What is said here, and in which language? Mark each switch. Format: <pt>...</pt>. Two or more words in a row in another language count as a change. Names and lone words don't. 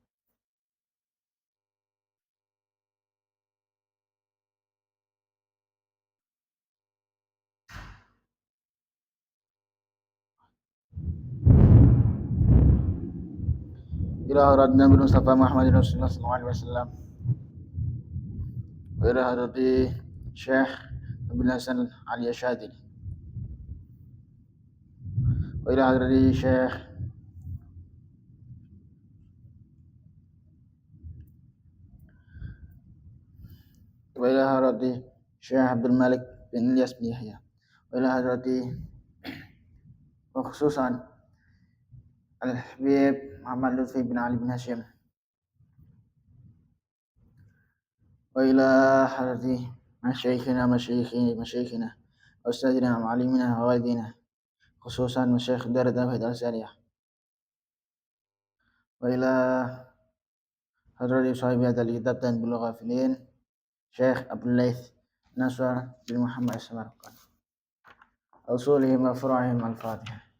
<ar>إلى حضرتنا بن مصطفى محمد رسول الله صلى الله عليه وسلم. وإلى حضرة الشيخ عبد الحسن علي الشاذلي. وإلى حضرة الشيخ وإلى حضرة الشيخ عبد الملك بن إلياس بن يحيى. وإلى حضرة وخصوصا الحبيب محمد لطفي بن علي بن هاشم. وإلى حضرة مشايخنا أستاذنا ومعلمنا ووالدنا خصوصا مشايخ دار التوحيد الأزهرية وإلى حضرة صاحب هذا الكتاب تنبيه الغافلين شيخ أبو الليث نصر بن محمد السمرقندي أصولهم وفروعهم الفاتحة.</ar>